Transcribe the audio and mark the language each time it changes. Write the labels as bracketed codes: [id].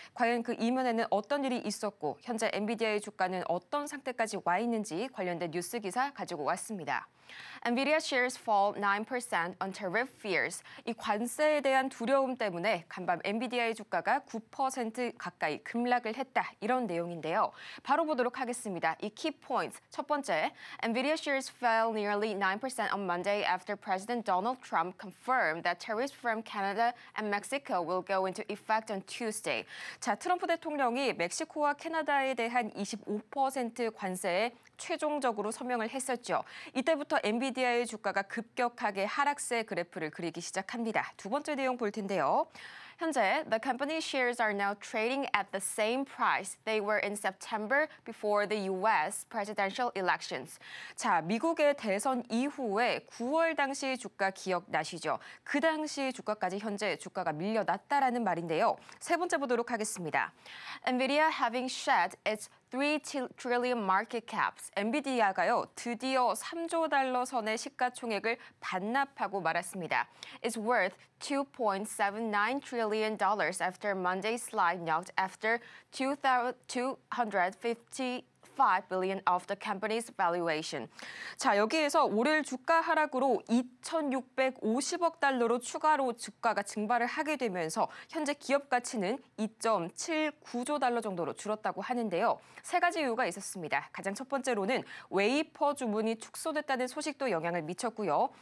[ko] 과연 그 이면에는 어떤 일이 있었고 현재 엔비디아의 주가는 어떤 상태까지 와 있는지 관련된 뉴스 기사 가지고 왔습니다. [en] Nvidia shares fall 9% on tariff fears. [ko] 이 관세에 대한 두려움 때문에 간밤 엔비디아의 주가가 9% 가까이 급락을 했다. 이런 내용인데요. 바로 보도록 하겠습니다. 이 [en] key points. [ko] 첫 번째, [en] Nvidia shares fell nearly 9% on Monday after President Donald Trump confirmed that tariffs from Canada and Mexico will go into effect on Tuesday. [ko] 자, 트럼프 대통령이 멕시코와 캐나다에 대한 25% 관세에 최종적으로 서명을 했었죠. 이때부터 엔비디아의 주가가 급격하게 하락세 그래프를 그리기 시작합니다. 두 번째 내용 볼 텐데요. 현재, [en] the company shares are now trading at the same price they were in September before the U.S. presidential elections. [ko] 자, 미국의 대선 이후에 9월 당시 주가 기억나시죠? 그 당시 주가까지 현재 주가가 밀려났다라는 말인데요. 세 번째 보도록 하겠습니다. [en] Nvidia having shed its 3 trillion market caps. [ko] 엔비디아가요, 드디어 3조 달러 선의 시가총액을 반납하고 말았습니다. [en] It's worth $2.79 trillion after Monday's slide knocked after 255 billion of the company's valuation. [ko] 자, 여기에서 올해 주가 하락으로 2,650억 달러로 추가로 주가가 증발을 하게 되면서 현재 기업 가치는 2.79조 달러 정도로 줄었다고 하는데요. 세 가지 이유가 있었습니다. 가장 첫 번째로는 웨이퍼 주문이 축소됐다는 소식도 영향을 미쳤고요.